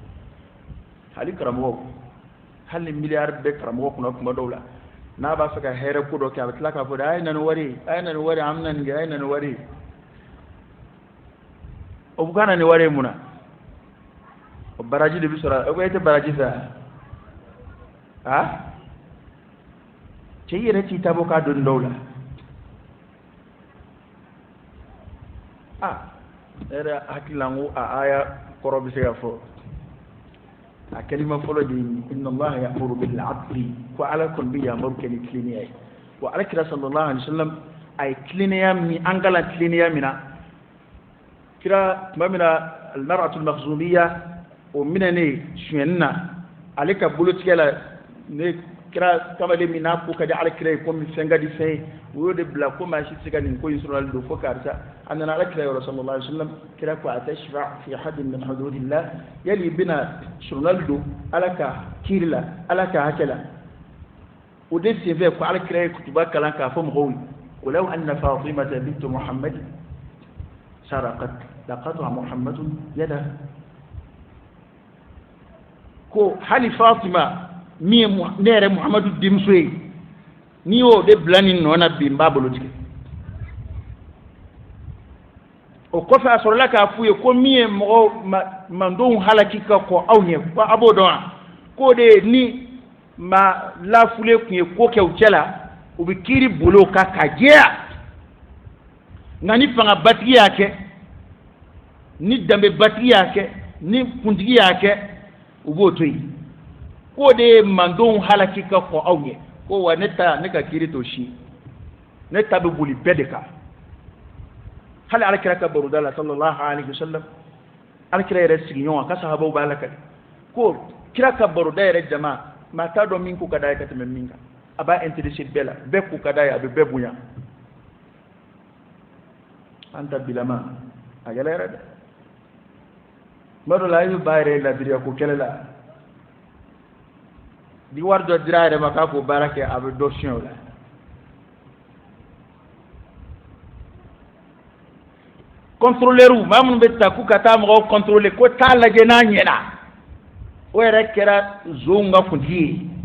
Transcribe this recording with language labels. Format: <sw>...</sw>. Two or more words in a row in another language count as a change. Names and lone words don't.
<bm>hali ni miliyari bɛ karamɔgɔ kunna tuma dɔw la n'a b'a fɛ ka hɛrɛ ko dɔ kɛ a bɛ tila k'a fɔ de a ye na ni wari an bɛna nin kɛ a ye na ni wari o bɛ ka na ni wari ye mun na o baraji de bɛ sɔrɔ o ko e tɛ baraji fɛ cɛ i yɛrɛ t'i ta bɔ k'a dɔnni dɔw la ne yɛrɛ hakili la n ko a aya kɔrɔ bɛ se ka fɔ a kalima fɔlɔ de ye</bm> <ar>إن الله يأمر بالعدل</ar> <bm>ko ala kɔni bɛ yamaru kɛ ni tilennenya ye wa alakira sallallahu</bm> <ar>عليه وسلم</ar> <bm>a ye tilennenya min an kalan tilennenya min na kira tuma min na</bm> <ar>المرأة المخزومية</ar> <bm>o minɛnen sonyɛni na ale ka bolotigɛ la ne kira kamalen min n'a ko ka di alakira ye komi fɛn ka di fɛn ye o y'o de bila ko maa si tɛ se ka nin ko in sɔrɔli don fo karisa a nana alakira yɔrɔ</bm> <ar>صلى الله عليه وسلم</ar> <bm>kira ko</bm> <ar>أتشفع في حد من حدود الله</ar> <bm>yali bɛna sɔrɔli don ala ka kiiri la ala ka hakɛ la o de senfɛ ko alakira ye kutuba kalan k'a fɔ mɔgɔw ye</bm> <ar>ولو أن فاطمة بنت محمد سرقت لقطع محمد يدها</ar> <bm>ko hali fatima min ye ne yɛrɛ muhamadu denmuso ye n'i y'o de bila nin nɔ na bi n b'a bolo tigɛ o kɔfɛ a sɔrɔla k'a f'u ye ko min ye mɔgɔ mandenw halaki ka kɔ aw ɲɛ ko a b'o dɔn wa k'o de ye ni maa lafulen tun ye ko kɛ u cɛ la u bɛ kiiri bolo kan ka jɛya nka ni fangabatigi y'a kɛ ni danbebatigi y'a kɛ ni kuntigi y'a kɛ u b'o to yen k'o de ye mandenw halaki ka kɔ aw ɲɛ ko wa ne ka kiiri to si ne ta bɛ boli bɛɛ de kan hali alakira ka baroda la</bm> <ar>صلى الله عليه وسلم</ar> <bm>alakira yɛrɛ sigiɲɔgɔn ka sahabaw b'a la kali ko kira ka baroda yɛrɛ jama maa t'a dɔn min ko ka d'a ye ka tɛmɛ min kan a b'a intéressé bɛɛ la bɛɛ ko ka d'a ye a bɛ bɛɛ bonya an ta bilama a yɛlɛ yɛrɛ dɛ tuma dɔ la a ye ba yɛrɛ ladiriya ko kɛlɛ la ni wari dɔ dira a yɛrɛ ma k'a k'o baara kɛ a bɛ dɔ siyɛn o la contrôleur maa minnu bɛ ta k'u ka taa mɔgɔw contrôler ko taa lajɛ n'a ɲɛna o yɛrɛ kɛra zonw ka kuntigi ye</bm>